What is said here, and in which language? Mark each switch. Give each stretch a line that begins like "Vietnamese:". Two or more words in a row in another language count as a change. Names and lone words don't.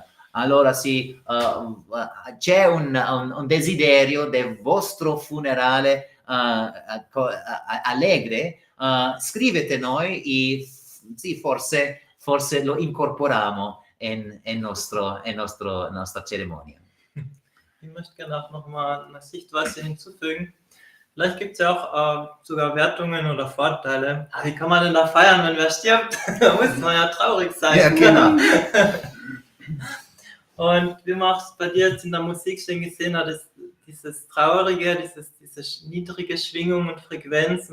Italian: Allora sì, c'è un desiderio del vostro funerale allegre, scrivete noi e sì, forse lo incorporiamo in nostra Zeremonie.
German: Ich möchte gerne auch nochmal eine Sichtweise hinzufügen. Vielleicht gibt es ja auch sogar Wertungen oder Vorteile. Wie kann man denn da feiern, wenn wer stirbt? Da muss man ja traurig sein. Ja, genau. Und wie man es bei dir jetzt in der Musik schon gesehen hat, ist dieses Traurige, diese niedrige Schwingung und Frequenz.